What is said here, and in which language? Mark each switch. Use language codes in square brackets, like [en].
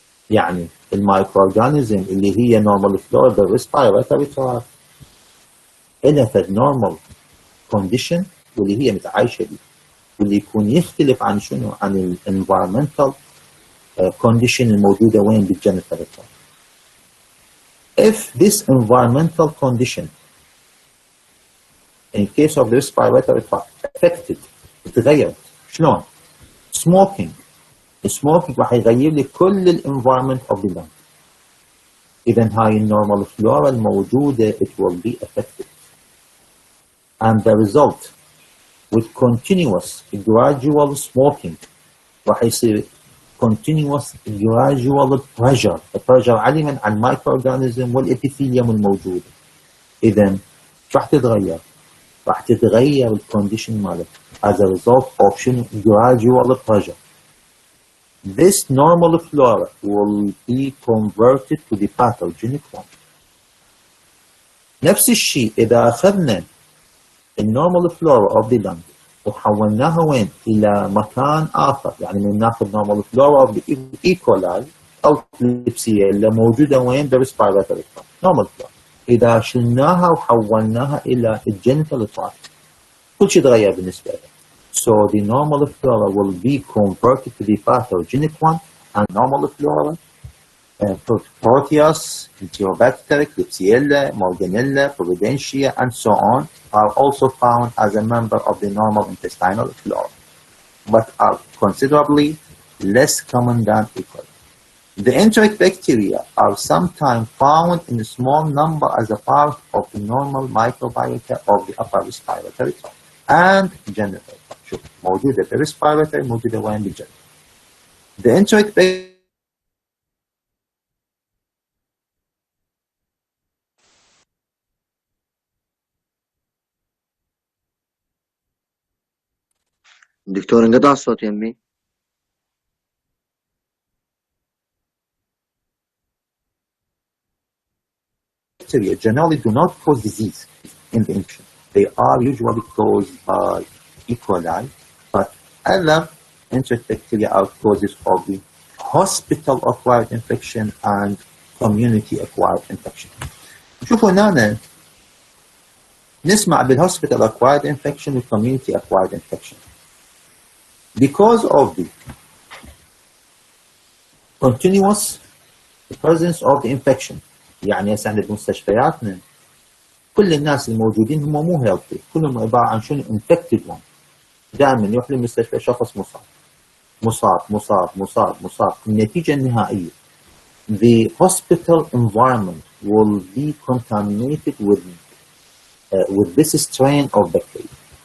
[ar] يعني المايكرو اورجانيزم اللي هي نورمال فلورا بالريسبيراتوري تراكت إلها نورمال كونديشن واللي هي متعايشة بيه، واللي يكون يختلف عن شنو؟ عن الانفايرمنتال كونديشن الموجودة وين بالجينيتال تراكت. [en] If this environmental condition in case of the respiratory tract affected [ar] تغيرت شلون؟ [en] smoking. [ar] السموكينج راح يغير لي كل الانفايرمنت اوف ذا lung. اذا هاي النورمال فلورا الموجودة [en] it will be affected. And the result with continuous gradual smoking [ar] راح يصير [en] continuous gradual pressure. [ar] البريشر علما عن المايكرو اورجانيزم والابيثيليوم الموجود. اذا راح تتغير. راح تتغير الكونديشن مالك [en] as a result of gradual pressure. This normal flora will be converted to the pathogenic one. [ar] نفس الشيء إذا أخذنا النورمال فلورا اوف ذا لنج وحولناها وين؟ إلى مكان آخر، يعني من ناخذ نورمال فلورا اوف ذا ايكولاي أو كليبسيلا موجودة وين؟ بالريسبيراتوري تراكت، نورمال فلورا. إذا شلناها وحولناها إلى الجينيتال تراكت كل شيء تغير بالنسبة لها. [en] So the normal flora will be converted to the pathogenic one, and normal flora, Proteus, Enterobacter, Klebsiella, Morganella, Providentia, and so on, are also found as a member of the normal intestinal flora, but are considerably less common than E. coli. The enteric bacteria are sometimes found in a small number as a part of the normal microbiota of the upper respiratory tract and genital. [ar] شوف موجودة في الريسبيراتوري موجودة وين بالجنة. [en] The enteric [ar] دكتور انقطع الصوت يمي. [en] bacteria generally do not cause disease in the infection. They are usually caused by E. coli, but other enteric bacteria are causes of the hospital-acquired infection and community-acquired infection. [ar] شوفوا هنا نسمع بالhospital-acquired infection و community-acquired infection. [en] Because of the continuous presence of the infection. [ar] يعني هسه احنا بمستشفياتنا كل الناس الموجودين هم مو هيلثي، كلهم عباره عن شنو؟ انفكتد وان. دائما يروح للمستشفى شخص مصاب. النتيجه النهائيه [en] the hospital environment will be contaminated with this strain of bacteria.